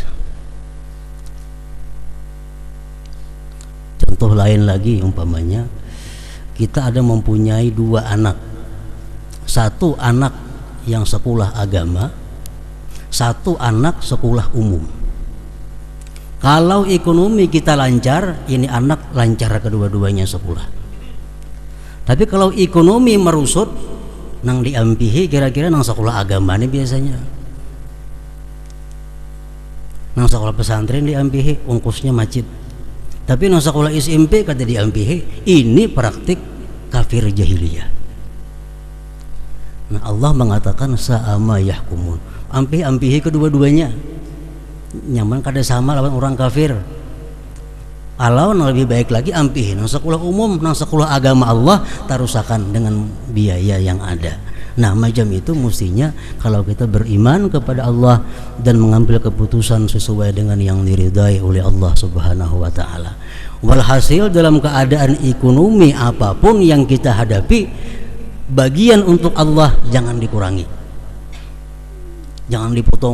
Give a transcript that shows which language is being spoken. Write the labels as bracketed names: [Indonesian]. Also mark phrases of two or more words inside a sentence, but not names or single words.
[Indonesian] Contoh lain lagi, umpamanya kita ada mempunyai 2 anak, satu anak yang sekolah agama, satu anak sekolah umum. Kalau ekonomi kita lancar, ini anak lancar kedua-duanya sekolah. Tapi kalau ekonomi merusut, [Banjar] nang diampihi kira-kira nang sekolah agama ini biasanya, nang sekolah pesantren diampihi ongkosnya macet. Tapi nang sekolah SMP kata diampihi, ini praktik kafir jahiliyah. Nah Allah mengatakan [Arabic] sa'ama yahkumun, [Banjar] ampihi kedua-duanya, nyaman kada sama lawan orang kafir. Alau lebih baik lagi ampihi nang sekolah umum, nang sekolah agama Allah tarusakan dengan biaya yang ada. [Indonesian] Nah macam itu mestinya kalau kita beriman kepada Allah dan mengambil keputusan sesuai dengan yang diridai oleh Allah [Arabic] Subhanahu wa taala. [Indonesian] Walhasil dalam keadaan ekonomi apapun yang kita hadapi, bagian untuk Allah jangan dikurangi, jangan dipotong.